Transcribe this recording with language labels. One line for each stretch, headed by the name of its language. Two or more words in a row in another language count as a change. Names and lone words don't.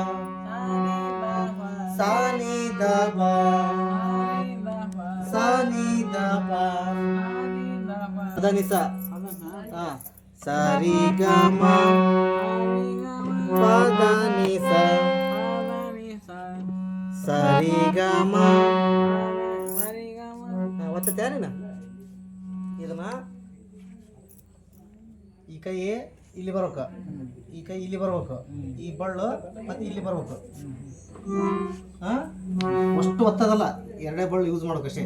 Kannada: ಸ ನಿ ದ ಪ ಸ ನಿ ದ ಪ ಪದ ನಿ ಸ ಸರಿ ಗ ಮ ಪದ ನಿ ಸ ಸರಿ ಗ ಮ ಒತ್ತ ತಯಾರಿನ ಇದನ್ನ ಈ ಕೈ ಇಲ್ಲಿ ಬರ್ಬೇಕು, ಈ ಕೈ ಇಲ್ಲಿ ಬರ್ಬೇಕು, ಈ ಬಳ್ಳು ಮತ್ತೆ ಇಲ್ಲಿ ಬರ್ಬೇಕು. ಅಷ್ಟು ಒತ್ತದಲ್ಲ, ಎರಡೇ ಬಳ್ಳು ಯೂಸ್ ಮಾಡ್ಬೇಕು ಅಷ್ಟೇ.